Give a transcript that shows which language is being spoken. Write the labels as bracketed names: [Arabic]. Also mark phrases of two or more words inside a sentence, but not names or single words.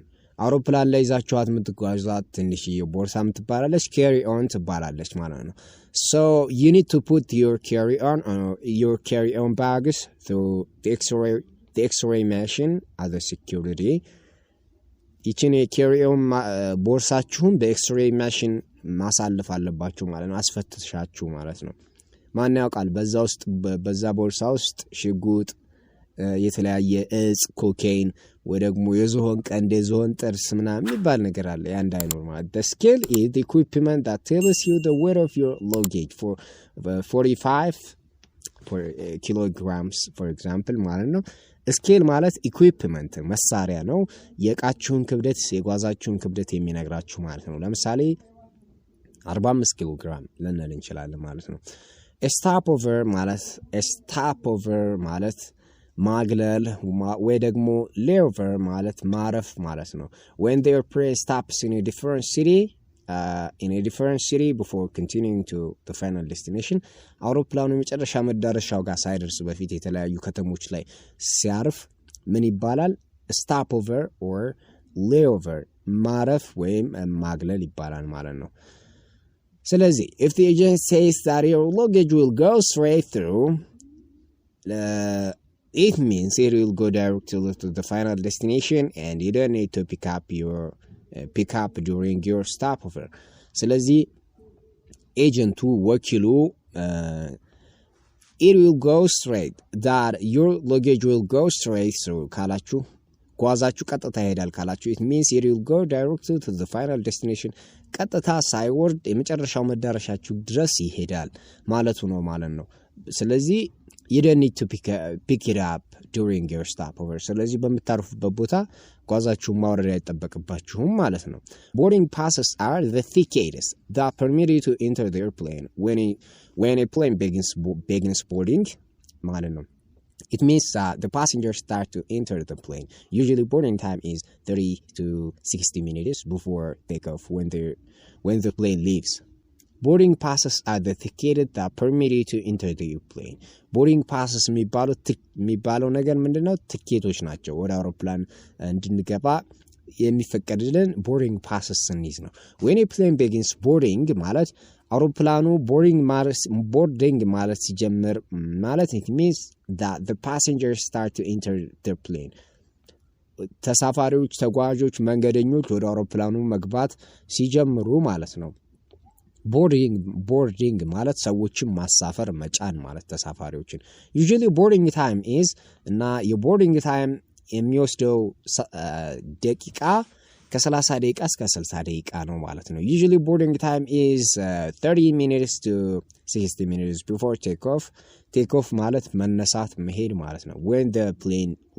[Amharic] አውሮፕላን ላይ ይዛችኋት የምትጓዙት ትንሽዬ ቦርሳ የምትባላለች carry-on ትባላለች ማለት ነው። [English] so you need to put your carry-on bags through the X-ray machine as a security. [Amharic] ይችን የcarry-on ቦርሳችሁን በኤክስሬይ ማሽን ማሳለፍ አለባችሁ ማለት ነው፣ አስፈትሻችሁ ማለት ነው። ማን ያውቃል በዛ ቦርሳ ውስጥ ሽጉጥ፣ የተለያየ እጽ፣ ኮኬይን ወይ ደግሞ የዝሆን ቀንድ፣ የዝሆን ጥርስ ምናምን የሚባል ነገር አለ። ያ እንዳይኖር ማለት [English] the scale is the equipment that tells you the weight of your luggage for 45 kilograms for example [Amharic] ማለት ነው። ስኬል ማለት ኢኩዊፕመንት መሳሪያ ነው። የዕቃችሁን ክብደት የጓዛችሁን ክብደት የሚነግራችሁ ማለት ነው። ለምሳሌ 45 ኪሎ ግራም ልንል እንችላለን ማለት ነው። ስታፖቨር ማለት ማግለል ወይ ደግሞ ሌቨር ማለት ማረፍ ማለት ነው። [English] when the airplane stops in a different city in a different city before continuing to the final destination. [Amharic] አውሮፕላኑ የመጨረሻ መዳረሻው ጋር ሳይደርስ በፊት የተለያዩ ከተሞች ላይ ሲያርፍ ምን ይባላል? [English] stopover or layover [Amharic] ማረፍ ወይም ማግለል ይባላል ማለት ነው። ስለዚህ [English] if the agent says that your luggage will go straight through, it means it will go directly to the final destination and you don't need to pick up during your stopover. [Amharic] ስለዚህ ኤጀንቱ ወኪሉ [English] it will go straight, that your luggage will go straight through [Amharic] ካላችሁ ጓዛችሁ ቀጥታ ይሄዳል ካላችሁ [English] it means it will go directly to the final destination, [Amharic] ቀጥታ ሳይወርድ የመጨረሻው መዳረሻችሁ ድረስ ይሄዳል ማለቱ ነው ማለት ነው። ስለዚህ [English] you don't need to pick it up during your stopover. [Amharic] ስለዚህ በመታረፉበት ቦታ ጓዛችሁ ማውረድ አይጠበቅባችሁም ማለት ነው። [English] boarding passes are the tickets that permit you to enter the airplane when a plane begins boarding [Amharic] ማለት ነው. [English] It means that the passengers start to enter the plane. Usually boarding time is 30 to 60 minutes before takeoff when the plane leaves. boarding passes are the tickets that permit you to enter the plane. boarding passes [Amharic] የሚባለው ነገር ምንድነው? ትኬቶች ናቸው። ወደ አውሮፕላን እንድንገባ የሚፈቀድልን [English] boarding passes [Amharic] ስንይዝ ነው። [English] when a plane begins boarding [Amharic] ማለት አውሮፕላኑ boarding ማለት ሲጀምር ማለት [English] it means that the passengers start to enter the plane. [Amharic] ተሳፋሪዎች፣ ተጓዦች፣ መንገደኞች ወደ አውሮፕላኑ መግባት ሲጀምሩ ማለት ነው። boarding ማለት ሰዎችን ማሳፈር መጫን ማለት ተሳፋሪዎችን። [English] usually boarding time is [Amharic] እና የ [English] boarding time [Amharic] የሚወስደው ደቂቃ ከ30 ደቂቃ እስከ 60 ደቂቃ ነው ማለት ነው። [English] usually boarding time is 30 minutes to 60 minutes before takeoff [Amharic] ማለት መነሳት መሄድ ማለት ነው። [English] when the plane